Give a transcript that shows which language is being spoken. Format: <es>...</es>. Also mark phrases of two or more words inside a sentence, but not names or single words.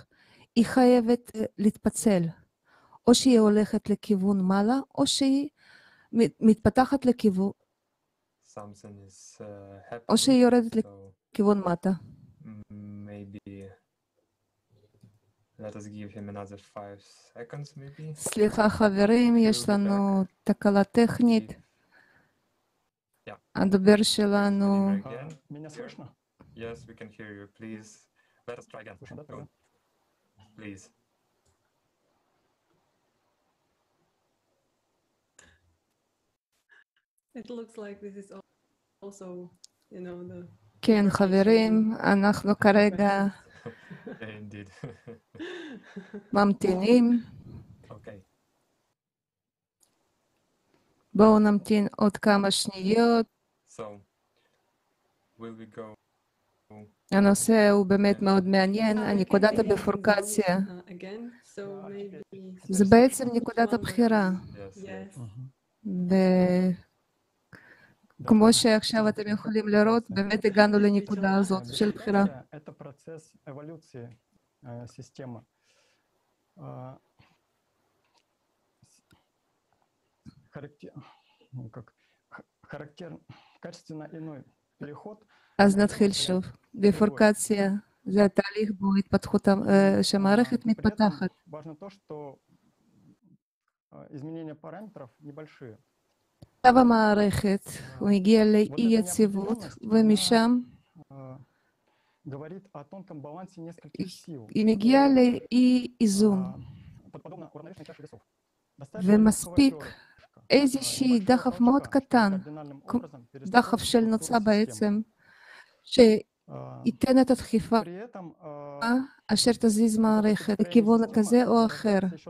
<he>היא חייבת להתפצל, או שהיא הולכת לכיוון מעלה, או שהיא מתפתחת לכיוון, או שהיא יורדת לכיוון מטה. סליחה חברים, יש לנו תקלה טכנית. הדובר שלנו...</he> <en>Yes, we can hear you. Please, let us try again. Go. Please. It looks like this is also, you know, the...</en> <he>כן, חברים, אנחנו כרגע ממתינים. בואו נמתין עוד כמה שניות. הנושא הוא באמת מאוד מעניין, נקודת הביפורקציה. זה בעצם נקודת הבחירה. כמו שעכשיו אתם יכולים לראות, באמת הגענו לנקודה הזאת של בחירה.</he> <ru>Это процесс эволюции системы. Качественно иной переход.</ru> <he>אז נתחיל שוב. ביפורקציה זה התהליך בו התפתחות שהמערכת מתפתחת.</he> <ru>Важно то, что изменения параметров небольшие.</ru> <he>מצב המערכת, הוא הגיע לאי יציבות, ומשם היא מגיעה לאי איזון. ומספיק איזושהי דחף מאוד קטן, דחף של נוצה בעצם, שייתן את הדחיפה אשר תזיז מערכת לכיוון כזה או אחר.</he>